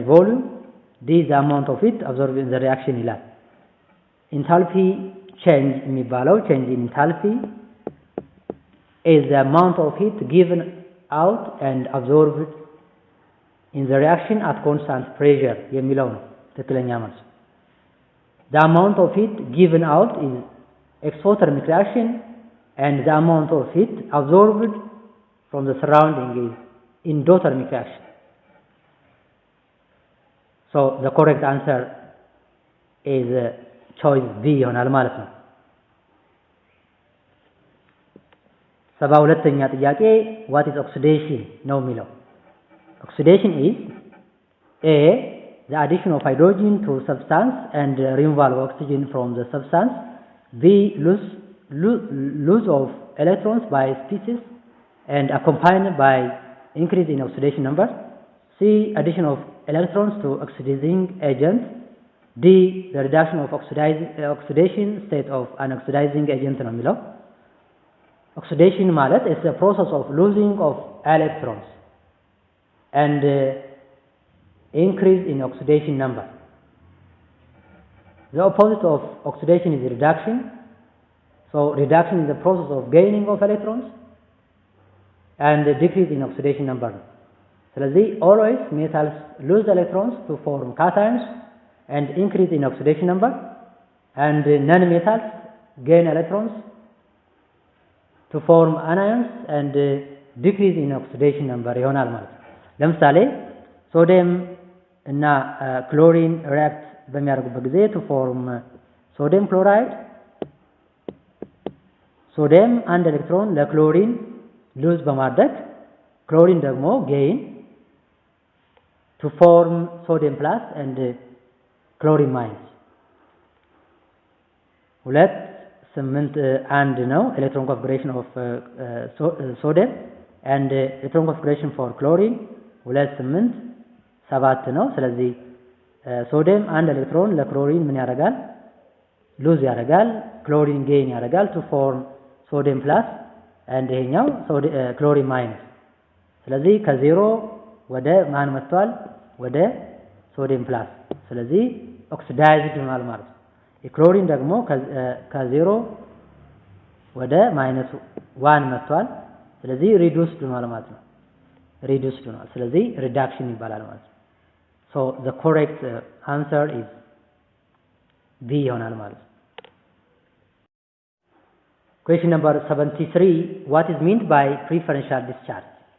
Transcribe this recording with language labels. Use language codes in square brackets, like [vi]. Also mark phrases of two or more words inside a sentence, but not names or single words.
[en] volume, D the amount of heat absorbed in the reaction ይላል። enthalpy change የሚባለው change in enthalpy is the amount of heat given out and absorbed in the reaction at constant pressure [am] የሚለው ነው ትክክለኛ መልስ። [en] the amount of heat given out is exothermic reaction and the amount of heat absorbed from the surrounding is endothermic reaction. So the correct answer is choice B [am] ይሆናል ማለት ነው። 72ኛ ጥያቄ [en] what is oxidation [am] ነው የሚለው [en] oxidation is A the addition of hydrogen to substance and removal of oxygen from the substance, B lose of electrons by species and accompanied by increase in oxidation number, C addition of electrons to oxidizing agent, D the reduction of oxidation state of an oxidizing agent [am] ነው የሚለው [en] oxidation ማለት is a process of losing of electrons and increase in oxidation number. The opposite of oxidation is reduction. So reduction is the process of gaining of electrons and decrease in oxidation number. ስለዚህ always metals lose electrons to form cations and increase in oxidation number, and non-metals gain electrons to form anions and decrease in oxidation number [am] ይሆናል ማለት ነው። ለምሳሌ ሶዲየም እና ክሎሪን ሪአክት በሚያደርጉበት ጊዜ [en] to form [am] ሶዲየም ክሎራይድ ሶዲየም አንድ ኤሌክትሮን ለክሎሪን ሉዝ በማድረግ ክሎሪን ደግሞ ጌይን [en] to form sodium plus and chlorine minus 2.8 [am] ነው [en] electron configuration of sodium and electron configuration for chlorine 2.8 7 [am] ነው። ስለዚህ ሶዲየም አንድ ኤሌክትሮን ለክሎሪን ምን ያደርጋል? ሉዝ ያደርጋል። ክሎሪን ጌን ያደርጋል [en] to form sodium plus and [am] ይሄኛው ክሎሪን ማይነስ። ስለዚህ ከዜሮ ወደ ማን መጥቷል? ወደ ሶዲየም ፕላስ። ስለዚህ ኦክሲዳይዝድ ሆኗል ማለት ነው። የክሎሪን ደግሞ ከዜሮ ወደ ማይነስ 1 መጥቷል። ስለዚህ ሪዱስድ ሆኗል ማለት ነው። ሪዱስድ ሆኗል። ስለዚህ ሪዳክሽን ይባላል ማለት ነው። [en] so the correct answer is B [am] ይሆናል ማለት ነው። [en] Question number 73, what is meant by preferential discharge?